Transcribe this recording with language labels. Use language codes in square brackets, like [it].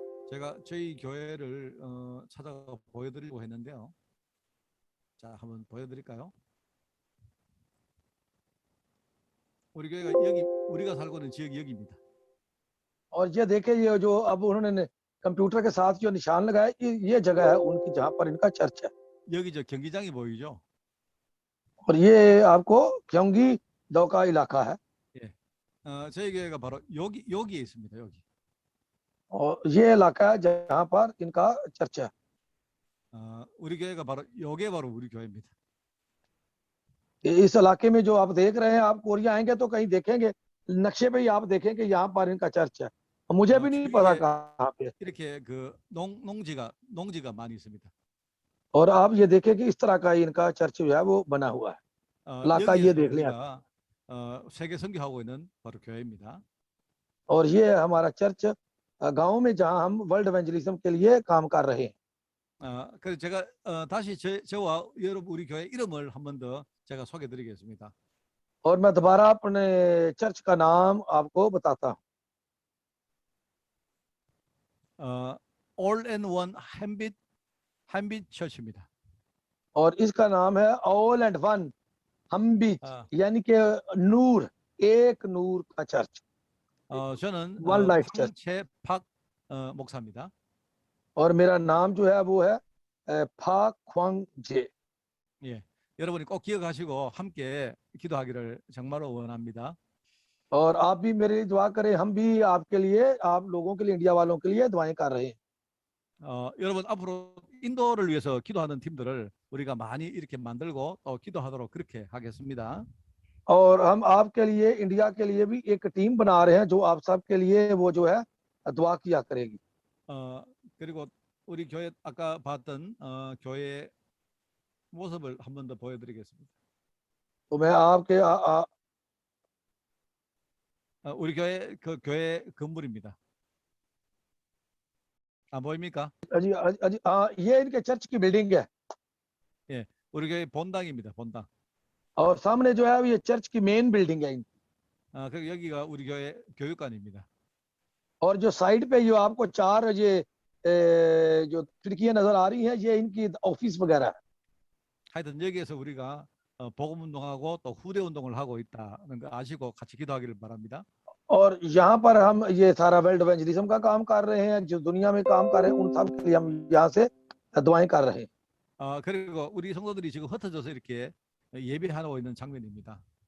[ko] 제가 저희 교회를 찾아가 보여드리려고 했는데요. 자, 한번 보여드릴까요? 우리 교회가 여기, 우리가 살고 있는 지역이 여기입니다. [hi] और ये देखे, ये जो अब उन्होंने कंप्यूटर के साथ जो निशान लगाया, ये जगह है उनकी जहाँ पर इनका चर्च है। [ko] 여기 저 경기장이 보이죠? [hi] और ये आपको क्योंकि दो का इलाका है। [ko] 저희 교회가 바로 여기에 있습니다. 여기. [hi] और ये इलाका है जहाँ पर इनका चर्च है। [ko] 우리 교회가 바로 여기에 바로 우리 교회입니다. [hi] इस इलाके में जो आप देख रहे हैं, आप कोरिया आएंगे तो कहीं देखेंगे, नक्शे पे ही आप देखेंगे कि यहाँ पर इनका चर्च है। मुझे भी नहीं पता [ko] 주위에 [hi] कहाँ पे। [ko] 이렇게 그 농지가 많이 있습니다. [hi] और आप ये देखें कि इस तरह का इनका चर्च जो है वो बना हुआ है। इलाका ये [ko] 여기에서 [hi] देख लें आप। [ko] 우리가 세계 선교하고 있는 바로 교회입니다. [hi] और ये है हमारा चर्च गांव में जहां हम वर्ल्ड इवेंजलिज्म के लिए काम कर रहे हैं। [ko] 그래서 제가 다시 저와 여러분 우리 교회 이름을 한 번 더 제가 소개드리겠습니다. [hi] और मैं दोबारा अपने चर्च का नाम आपको बताता हूँ। [ko] All in One 한빛 처치입니다. [hi] और इसका नाम है ऑल एंड वन हम बीच, यानी कि नूर, एक नूर का चर्च। [ko] 저는 [hi] one life church. [ko] 황채팍 목사입니다. [hi] और मेरा नाम जो है वो है फा ख्वांग जे। [ko] 예, 여러분이 꼭 기억하시고 함께 기도하기를 정말로 원합니다. [hi] और आप भी मेरे लिए दुआ करें, हम भी आपके लिए, आप लोगों के लिए, इंडिया वालों के लिए दुआएं कर रहे हैं। [ko] 여러분 앞으로 인도를 위해서 기도하는 팀들을 우리가 많이 이렇게 만들고 또 기도하도록 그렇게 하겠습니다. [hi] और हम आपके लिए, इंडिया के लिए भी एक टीम बना रहे हैं जो आप सब के लिए वो जो है दुआ किया करेगी। [ko] 그리고 우리 교회 아까 봤던 교회 모습을 한 번 더 보여드리겠습니다. [hi] तो मैं आपके [ko] 우리 교회 그 교회 건물입니다. 안 보입니까? [hi] अजी अजी ये इनके चर्च की बिल्डिंग है। [ko] 예, 우리 교회 본당입니다. 본당. [hi] और सामने जो है ये चर्च की मेन बिल्डिंग है। [ko] 그리고 여기가 우리 교회 교육관입니다. [hi] और जो साइड पे जो आपको चार ये जो खिड़कियां नजर आ रही हैं, ये इनकी ऑफिस वगैरह है। [ko] 하여튼 여기에서 우리가 복음 운동하고 또 후대 운동을 하고 있다는 거 아시고 같이 기도하기를 바랍니다. [hi] और यहाँ पर हम ये सारा वर्ल्ड इवेंजलिज्म का काम कर रहे हैं, जो दुनिया में काम कर रहे हैं उन सब के लिए हम यहाँ से दुआएं कर रहे हैं। [ko] 그리고 우리 성도들이 지금 흩어져서 이렇게 예배하고 있는 장면입니다.